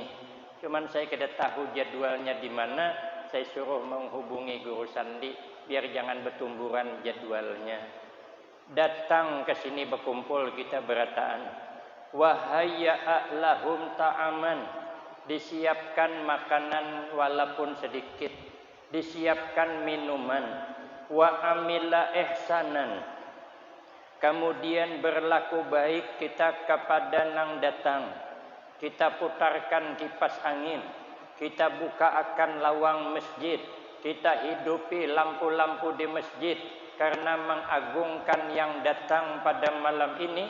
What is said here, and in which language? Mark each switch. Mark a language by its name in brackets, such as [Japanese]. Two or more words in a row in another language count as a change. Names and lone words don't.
[Banjar] Cuman saya kada tahu jadwalnya di mana. Saya suruh menghubungi Guru Sandi biar jangan bertumburan jadwalnya. Datang ke sini berkumpul kita berataan. [Arabic] وهيأ لهم طعاما. [Indonesian] Disiapkan makanan walaupun sedikit, disiapkan minuman, [Arabic] وعمل إحسانا, [Banjar] kemudian berlaku baik kita kepada nang datang, kita putarkan kipas angin, kita buka akan lawang masjid, kita hidupi lampu-lampu di masjid karena mengagungkan yang datang pada malam ini.